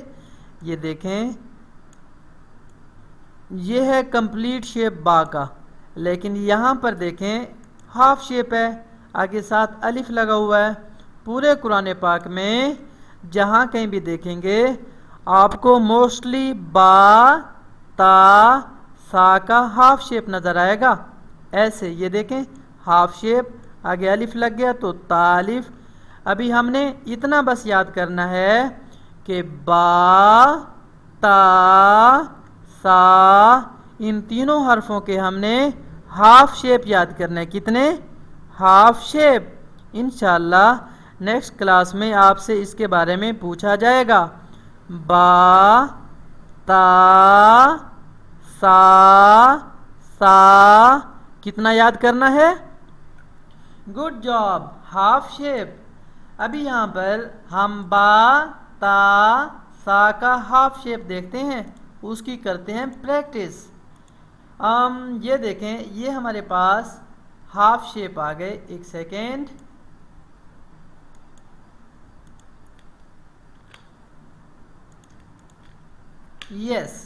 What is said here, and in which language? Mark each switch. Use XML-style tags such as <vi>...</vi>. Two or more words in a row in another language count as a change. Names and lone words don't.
<ur>یہ دیکھیں یہ ہے</ur> <en>complete shape</en> <ur>با کا، لیکن یہاں پر دیکھیں</ur> <en>half shape</en> <ur>ہے، آگے ساتھ الف لگا ہوا ہے. پورے قرآن پاک میں جہاں کہیں بھی دیکھیں گے آپ کو موسٹلی با تا سا کا</ur> <en>half shape</en> <ur>نظر آئے گا. ایسے یہ دیکھیں</ur> <en>half shape,</en> <ur>آگے الف لگ گیا تو تا الف. ابھی ہم نے اتنا بس یاد کرنا ہے کہ با تا سا ان تینوں حرفوں کے ہم نے</ur> <en>half shape</en> <ur>یاد کرنے.</ur> <en>کتنے؟ half shape.</en> <ur>انشاءاللہ</ur> <en>next class</en> <ur>میں آپ سے اس کے بارے میں پوچھا جائے گا. با تا سا سا کتنا یاد کرنا ہے؟</ur> <en>good job, half shape.</en> <ur>ابھی یہاں پر ہم با تا سا کا</ur> <en>half shape</en> <ur>دیکھتے ہیں، اس کی کرتے ہیں پریکٹس. یہ دیکھیں یہ ہمارے پاس</ur> <en>half shape</en> <ur>آ گئے. ایک سیکنڈ. یس.</ur>